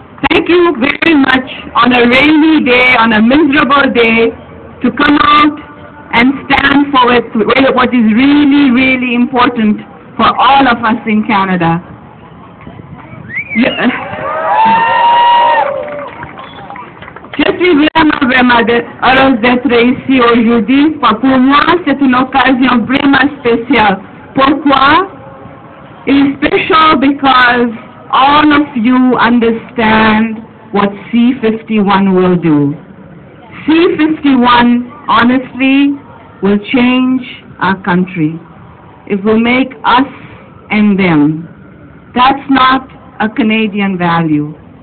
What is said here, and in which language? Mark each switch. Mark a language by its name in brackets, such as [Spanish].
[English] Thank you very much on a rainy day, on a miserable day, to come out and stand for what is really, really important for all of us in Canada. [French] Je suis vraiment heureuse d'être ici aujourd'hui. Pour moi, c'est une occasion vraiment spéciale. Pourquoi? [English] It's special because all of you understand what C51 will do. C51, honestly, will change our country. It will make us and them. That's not a Canadian value.